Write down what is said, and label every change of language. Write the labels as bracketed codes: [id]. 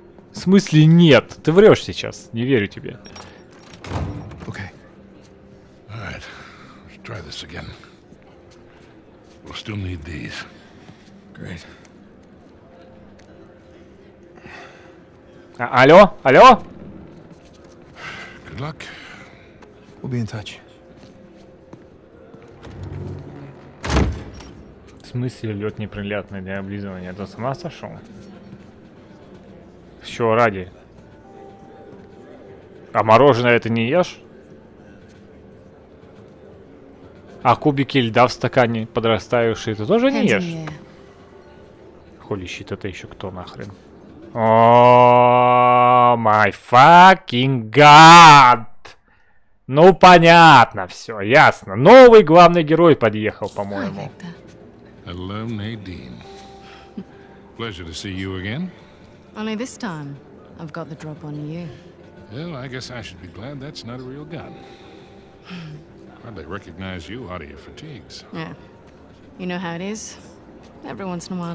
[ru] В смысле нет? Ты врешь сейчас, не верю тебе. [en] Okay. All right, let's try this again. We'll still need these. Great. [ru] Алло? [en] Good luck. We'll be in touch. [ru] В смысле лед неприятный для облизывания? Это с ума сошел? Чё ради? А мороженое это не ешь? А кубики льда в стакане подрастающие ты тоже не ешь? Холи щит, это еще кто нахрен? [en] О, my fucking god! [ru] Ну понятно, все, ясно. Новый главный герой подъехал, по-моему. [en] Hello, Nadine. Pleasure to see you again. Only this time, I've got the drop on you. Well, I guess I should be glad that's not a real gun. Hardly recognize you out of your fatigues. Yeah. You know how it is. Every once in a while,